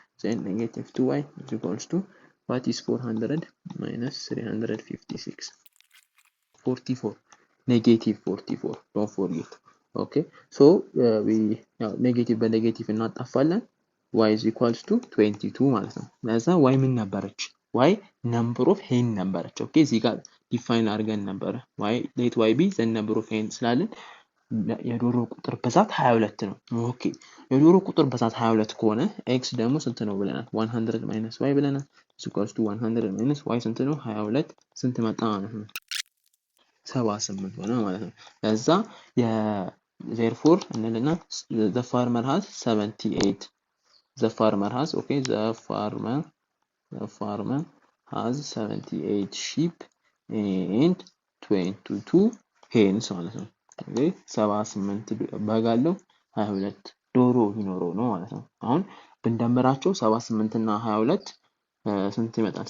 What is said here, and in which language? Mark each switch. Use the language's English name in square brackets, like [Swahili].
[English] Then negative 2y is equals to, what is 400 minus 356? 44. Negative 44. Don't forget. Okay. So we now negative by negative እናጣፋለን y is equals to 22 ማለት ነው። [Amharic] ለዛ y ምን ነበረች? y number of hen ነበረች። ኦኬ እዚህ ጋር ዲፋይን አድርገን ነበረ y [English] let y be the number of hen [Amharic] ስላለን የዶሮ ቁጥር ብዛት 22 ነው። ኦኬ የዶሮ ቁጥር ብዛት 22 ከሆነ x ደግሞ ስንት ነው ብለናል? [English] 100 minus y ብለናል። is equals to 100 minus y ስንት ነው? [Amharic] 22 ስንት መጣ ማለት ነው? 78 ሆነ ማለት ነው። ለዛ therefore እንልና [English] the farmer has 78. The farmer has has 78 sheep and 22 hens [Amharic] ማለት ነው። ኦኬ 78 በግ አለው 22 ዶሮ ይኖረው ነው ማለት ነው። አሁን ብንደምራቸው 78 እና 22 ስንት ይመጣል?